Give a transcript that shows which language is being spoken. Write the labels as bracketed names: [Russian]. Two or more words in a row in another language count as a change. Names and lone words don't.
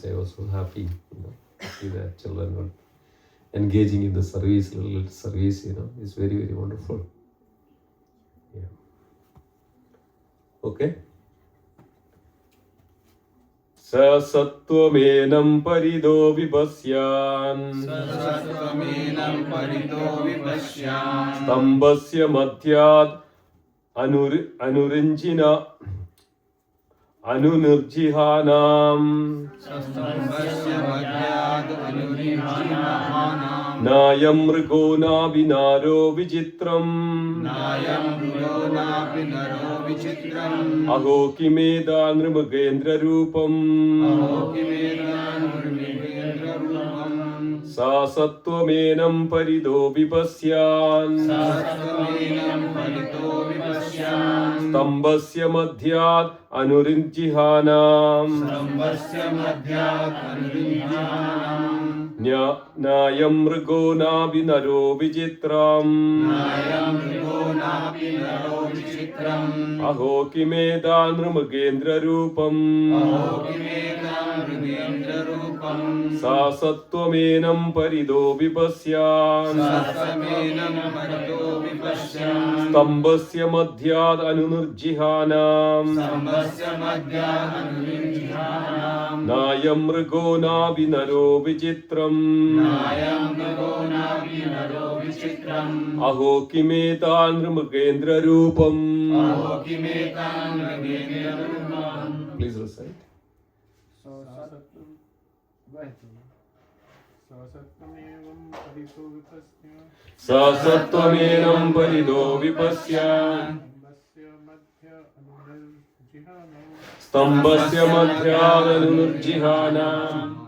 [English] I was so happy, to see that children were engaging in the service, little service, it's very, very wonderful. Yeah. Okay. [Sanskrit] Sa sattvamenam parido vipasyan സസത്വമേനം പരിതോ വിപശ്യാൻ stambasya madhyad anunirjihanam സസ്തംഭസ്യ മധ്യാദ് അനുരിഹാനാം nayam mrigo nabinaro vichitram നായം മൃഗോനാപി നരോ വിചിത്രം aho kimeda nrimugendra rupam അഹോകിമേതാൻ നിർവികേന്ദ്രരൂപം sa sattvamenam parido vipasyan സസത്വമേനം പരിതോ വിപശ്യാൻ stambasya madhyad anunirjihanam സ്തംഭസ്യ മധ്യാദ് അനുരിഹാനാം nayam mrigo nabinaro vichitram നായം മൃഗോനാപി നരോ വിചിത്രം aho kimeda nrimugendra rupam അഹോകിമേതാൻ മൃഗേന്ദ്രരൂപം sa sattvamenam parido vipasyan സസമേനം പരിതോ വിപശ്യാൻ stambasya madhyad anunirjihanam സ്തംഭസ്യ മധ്യാദ് അനുരിഹാനാം nayam mrigo nabinaro vichitram നായം മൃഗോനാപി നരോ വിചിത്രം aho kimeda nrimugendra rupam. അഹോകിമേതാൻ മൃഗേന്ദ്രരൂപം. [English] Please recite. [Sanskrit] sa sattvamenam parido vipasyan stambasya madhyad anunirjihanam